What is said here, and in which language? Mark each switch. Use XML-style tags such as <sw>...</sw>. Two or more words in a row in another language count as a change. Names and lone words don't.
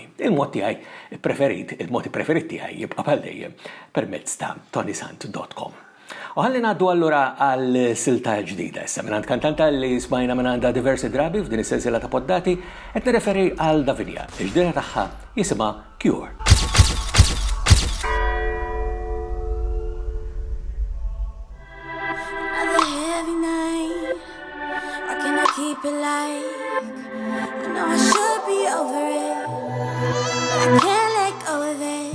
<mt>Il-mod tiegħi preferit, il-modi preferit tiegħi jibqa' bħal dejjem permezz ta' ToniSant.com. U ħalli ngħaddu allura għal silta ġdida issa minn kantanta li smajna minn għandha diversi drabi f'din is-sensiela ta' poddati qed nirreferi għal Davinja. Il-ġdida tagħha jisimha Cure.</mt> <en>Keep it like I know I should be over it, but I can't let go of it.</en>